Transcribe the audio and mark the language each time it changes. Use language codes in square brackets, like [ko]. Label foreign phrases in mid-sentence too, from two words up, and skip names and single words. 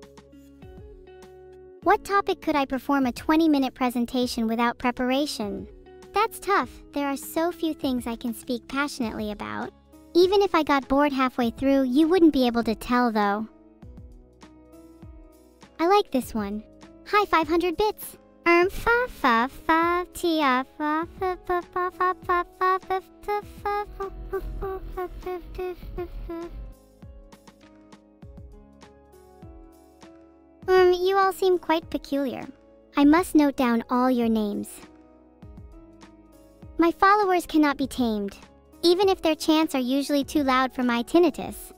[en] What topic could I perform a 20-minute presentation without preparation? That's tough. There are so few things I can speak passionately about. Even if I got bored halfway through, you wouldn't be able to tell, though. I like this one. Hi, 500 bits. Fa fa fa tia fa fa fa fa fa fa fa fa you all seem quite peculiar. I must note down all your names. My followers cannot be tamed, even if their chants are usually too loud for my tinnitus.